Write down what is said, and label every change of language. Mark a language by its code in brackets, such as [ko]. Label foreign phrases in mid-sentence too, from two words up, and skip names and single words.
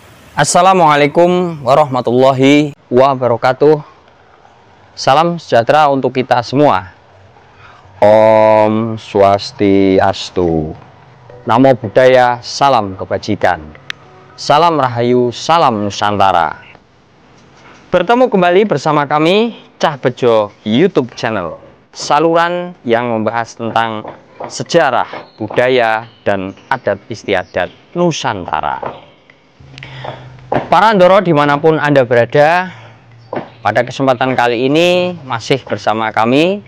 [ar] Assalamualaikum warahmatullahi wabarakatuh. [id] Salam sejahtera untuk kita semua. [ban] Om Swastiastu. [pi] Namo Buddhaya, [id] salam kebajikan. Salam Rahayu, salam Nusantara. Bertemu kembali bersama kami, Cah Bejo YouTube channel. Saluran yang membahas tentang sejarah, budaya, dan adat istiadat Nusantara. Para Ndoro dimanapun Anda berada, pada kesempatan kali ini masih bersama kami.